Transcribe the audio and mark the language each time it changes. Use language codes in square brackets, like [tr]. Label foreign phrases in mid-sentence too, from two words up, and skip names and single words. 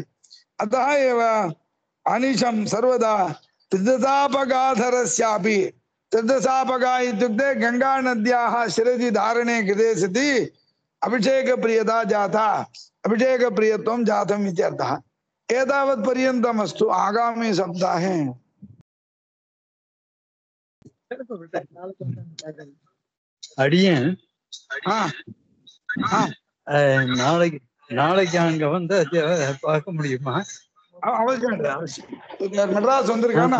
[sa] अतः एव अनिशं सर्वदा त्रिदशापगाधरस्यापि, त्रिदशापगा इत्युक्ते गंगा नद्याः शिरसि धारणे कृते सति अभिषेक प्रियता जाता, अभिषेक प्रियत्वं जातम् इत्यर्थः। एतावत् पर्यन्तम् अस्तु। आगामी सप्ताहे [ta] அடியேன் நாளைக்கு அங்க வந்து பார்க்க முடியுமா? அவசியம் மெட்ராஸ் வந்திருக்கானா?